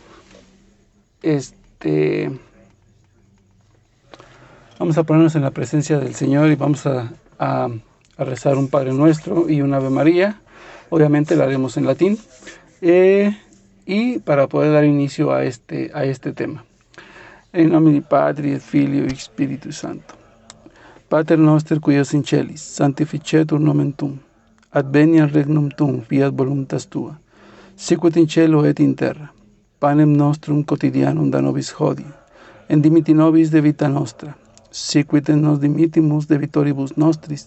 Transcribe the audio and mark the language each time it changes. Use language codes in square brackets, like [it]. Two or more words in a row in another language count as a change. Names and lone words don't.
[es] Vamos a ponernos en la presencia del Señor y vamos a rezar un Padre Nuestro y un Ave María. Obviamente la haremos en latín. Y para poder dar inicio a este tema. [la] En nomine Patri et Filio et Spiritus Sancto. Pater noster qui es in celis, sanctificetur nomen tuum. Adveniat regnum tuum, fiat voluntas tua. Sicut in cielo et in terra. Panem nostrum quotidianum da nobis hodie. Et dimitti nobis debita nostra. Sicut et nos dimittimus debitoribus nostris.